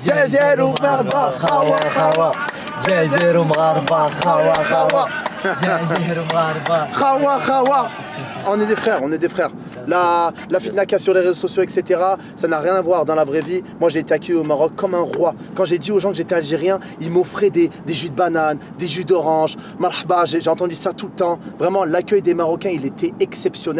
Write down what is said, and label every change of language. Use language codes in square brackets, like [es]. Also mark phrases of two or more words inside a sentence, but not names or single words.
[ar] جزائر ومغاربة خوا خوا جزائر ومغاربة خوا خوا جزائر ومغاربة خوا خوا. [fr] On est des frères, on est des frères. La fitna qu'il y a sur les réseaux sociaux, etc., ça n'a rien à voir dans la vraie vie. Moi, j'ai été accueilli au Maroc comme un roi. Quand j'ai dit aux gens que j'étais algérien, ils m'offraient des jus de banane, des jus d'orange. Marhaba, j'ai entendu ça tout le temps. Vraiment, l'accueil des Marocains, il était exceptionnel.